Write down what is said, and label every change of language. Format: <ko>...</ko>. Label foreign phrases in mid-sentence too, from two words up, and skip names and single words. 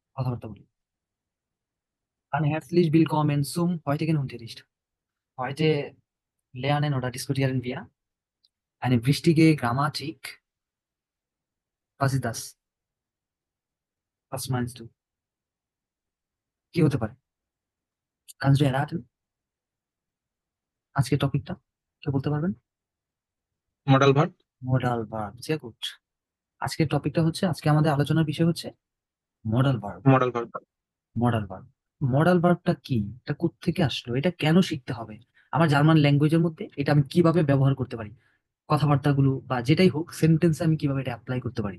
<bn>কথাবার্তা boli.</bn> <de>Ein herzlich willkommen zum heutigen Unterricht. Heute lernen oder diskutieren wir eine wichtige Grammatik. Was ist das? Was meinst du?</de> <bn>কি হতে পারে?</bn> <de>Kannst du erraten?</de> <bn>আজকের টপিকটা কেউ বলতে পারবেন?</bn> <en>modal verb. modal verb.</en> <de>sehr gut.</de> <bn>আজকের টপিকটা হচ্ছে, আজকে আমাদের আলোচনার বিষয় হচ্ছে</bn> <en>modal verb. modal verb. modal verb. modal verb</en> <bn>কি? এটা কোত্থেকে আসলো? এটা কেন শিখতে হবে? আমার</bn> <en>German language</en> <bn>মধ্যে এটা আমি কিভাবে ব্যবহার করতে পারি? কথাবার্তাগুলো বা যেটাই হোক, সেন্টেন্সে আমি কিভাবে এটা অ্যাপ্লাই করতে পারি?</bn>